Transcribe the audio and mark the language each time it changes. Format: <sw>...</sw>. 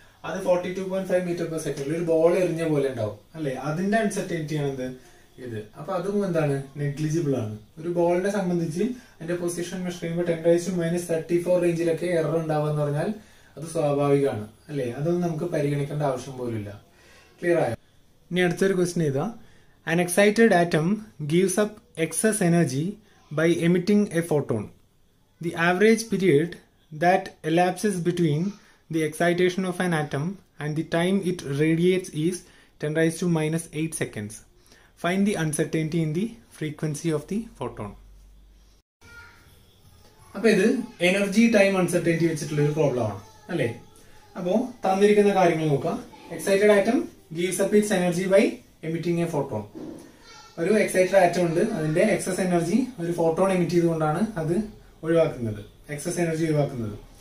<ml>അത് 42.5 metre per സെക്കൻഡിൽ ഒരു ബോൾ എറിഞ്ഞ പോലെ ഉണ്ടാവും അല്ലെ. അതിന്റെ അൺസർട്ടനിറ്റി ആണ് എന്ത്? ഇത്. അപ്പൊ അതും എന്താണ്? നെഗ്ലിജിബിൾ ആണ്. ഒരു ബോളിനെ സംബന്ധിച്ച് അതിന്റെ പൊസിഷൻ മെഷർ ചെയ്യുമ്പോൾ 10⁻³ റേഞ്ചിലൊക്കെ എറർ ഉണ്ടാവുക പറഞ്ഞാൽ അത് സ്വാഭാവികമാണ് അല്ലെ. അതൊന്നും നമുക്ക് പരിഗണിക്കേണ്ട ആവശ്യം പോലും ഇല്ല. ക്ലിയർ ആയോ? ഇനി അടുത്തൊരു ക്വസ്റ്റ്യൻ ഇതാ.</ml> <en>An excited atom gives up excess energy by emitting a photon. The average period that elapses between the excitation of an atom and the time it radiates is 10 raised to minus 8 seconds. Find the uncertainty in the frequency of the photon.</en> <ml>അപ്പോൾ ഇത് energy time uncertainty വെച്ചിട്ടുള്ള ഒരു problem ആണ് അല്ലേ. അപ്പോൾ തന്നിരിക്കുന്ന കാര്യങ്ങൾ നോക്കാം.</ml> <en>Excited atom gives up its energy by emitting a photon.</en> <ml>ഒരു എക്സൈറ്റഡ് ആറ്റം ഉണ്ട്, അതിന്റെ എക്സസ് എനർജി ഒരു ഫോട്ടോൺ എമിറ്റ് ചെയ്തുകൊണ്ടാണ് അത് ഒഴിവാക്കുന്നത്, എക്സസ് എനർജി ഒഴിവാക്കുന്നത്.</ml>